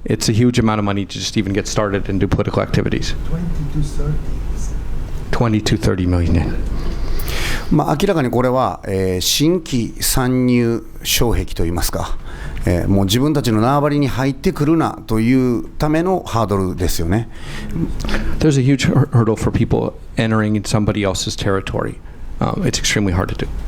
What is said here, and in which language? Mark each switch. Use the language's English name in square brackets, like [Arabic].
[English] It's a huge amount of money to just even get started and do political activities. 20 to 30 million yen. [Japanese] 明らかにこれは、新規参入障壁といいますか、もう自分たちの縄張りに入ってくるなというためのハードルですよね。 [English] There's a huge hurdle for people entering in somebody else's territory. It's extremely hard to do.